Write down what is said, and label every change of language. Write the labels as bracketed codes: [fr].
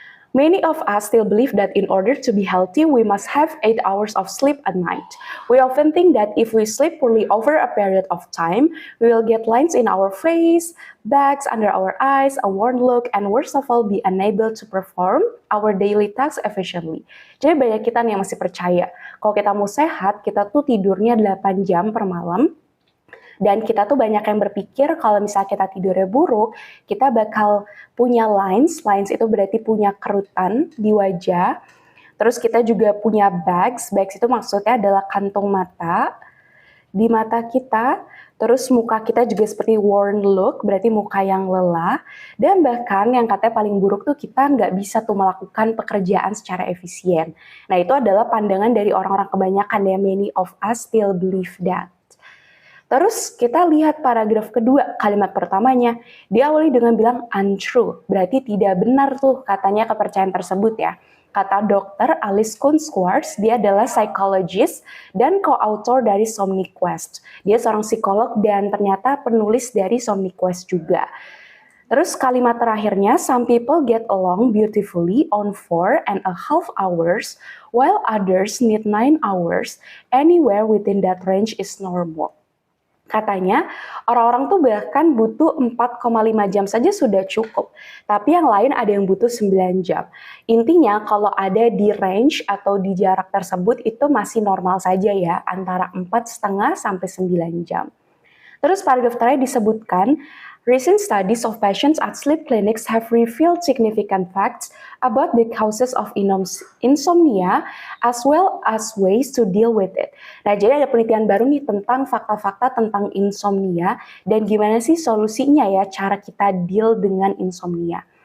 [en] Many of us still believe that in order to be healthy, we must have 8 hours of sleep at night. We often think that if we sleep poorly over a period of time, we will get lines in our face, bags under our eyes, a worn look, and worst of all, be unable to perform our daily tasks efficiently. [id] Jadi banyak kita nih yang masih percaya, kalau kita mau sehat, kita tuh tidurnya 8 jam per malam, dan kita tuh banyak yang berpikir kalau misalnya kita tidurnya buruk, kita bakal punya lines. Lines itu berarti punya kerutan di wajah. Terus kita juga punya bags. Bags itu maksudnya adalah kantung mata di mata kita. Terus muka kita juga seperti worn look, berarti muka yang lelah. Dan bahkan yang katanya paling buruk tuh kita nggak bisa tuh melakukan pekerjaan secara efisien. Nah itu adalah pandangan dari orang-orang kebanyakan ya, [en] many of us still believe that. [id] Terus kita lihat paragraf kedua, kalimat pertamanya, diawali dengan bilang untrue, berarti tidak benar tuh katanya kepercayaan tersebut ya. Kata Dr. Alice Kuhn-Schwartz, dia adalah psychologist dan co-author dari SomniQuest. Dia seorang psikolog dan ternyata penulis dari SomniQuest juga. Terus kalimat terakhirnya, [en] some people get along beautifully on 4.5 hours, while others need 9 hours, anywhere within that range is normal. [id] Katanya, orang-orang tuh bahkan butuh 4,5 jam saja sudah cukup. Tapi yang lain ada yang butuh 9 jam. Intinya kalau ada di range atau di jarak tersebut itu masih normal saja ya, antara 4,5 sampai 9 jam. Terus paragraf terakhir disebutkan, [en] recent studies of patients at sleep clinics have revealed significant facts about the causes of insomnia as well as ways to deal with it. [id] Nah, jadi ada penelitian baru nih tentang fakta-fakta tentang insomnia dan gimana sih solusinya ya cara kita deal dengan insomnia.